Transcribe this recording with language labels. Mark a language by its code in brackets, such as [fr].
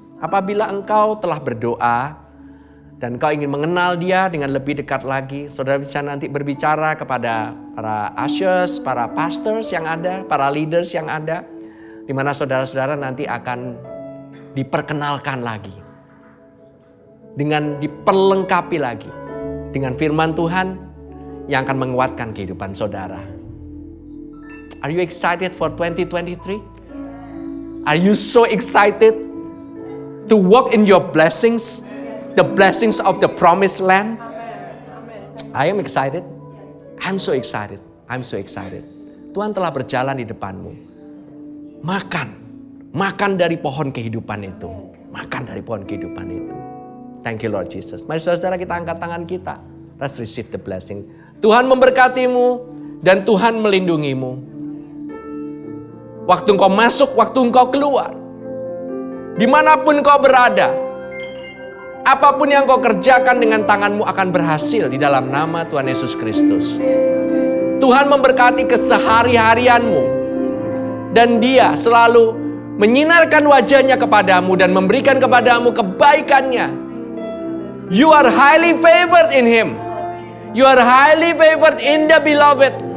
[id] Apabila engkau telah berdoa dan engkau ingin mengenal Dia dengan lebih dekat lagi, saudara bisa nanti berbicara kepada para ushers, para pastors yang ada, para leaders yang ada, di mana saudara-saudara nanti akan diperkenalkan lagi, dengan diperlengkapi lagi dengan firman Tuhan yang akan menguatkan kehidupan saudara. [en] Are you excited for 2023? Are you so excited to walk in your blessings, the blessings of the promised land? I am excited. I'm so excited. I'm so excited. [id] Tuhan telah berjalan di depanmu. Makan dari pohon kehidupan itu. Makan dari pohon kehidupan itu. [en] Thank you Lord Jesus. [id] Mari saudara kita angkat tangan kita. [en] Let's receive the blessing. [id] Tuhan memberkatimu dan Tuhan melindungimu. Waktu engkau masuk, waktu engkau keluar. Dimanapun kau berada, apapun yang kau kerjakan dengan tanganmu akan berhasil di dalam nama Tuhan Yesus Kristus. Tuhan memberkati kesehari-harianmu. Dan Dia selalu menyinarkan wajahnya kepadamu dan memberikan kepadamu kebaikannya. [en] You are highly favored in Him. You are highly favored in the beloved.